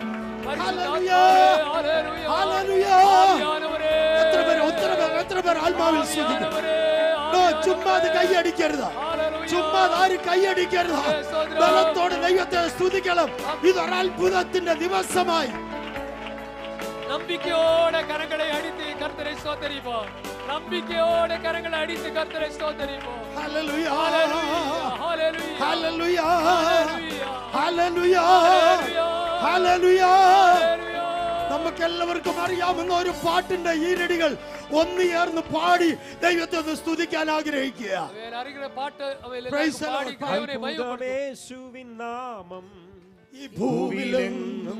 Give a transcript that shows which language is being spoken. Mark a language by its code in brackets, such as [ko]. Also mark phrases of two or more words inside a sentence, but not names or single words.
[ml] എത്ര പേർ ആത്മാവിൽ ചുമ്മാത് കൈയടിക്കരുത്, ചുമ്മാത് ആരും കൈയടിക്കരുത്. ബലത്തോടെ ദൈവത്തെ സ്തുതിക്കണം. ഇതൊരു അത്ഭുതത്തിന്റെ ദിവസമായി [ta] நம்பிக்கையோட கரங்களை அடித்து கர்த்தரை ஸ்தோத்திரிப்போம். நம்பிக்கையோட கரங்களை அடித்து கர்த்தரை ஸ்தோத்திரிப்போம். [ml] ഹല്ലേലൂയ ஹalleluya ഹല്ലേലൂയ ஹalleluya ഹല്ലേലൂയ ഹല്ലേലൂയ. നമുക്ക് എല്ലാവർക്കും അറിയാവുന്ന ഒരു പാട്ടിന്റെ ഈരടികൾ ഒന്ന് ചേർന്ന് പാടി ദൈവത്തെ ഒന്ന് സ്തുതിക്കാൻ ആഗ്രഹിക്കുക. യേശുവിൻ നാമം ഈ ഭൂമിയിലെങ്ങും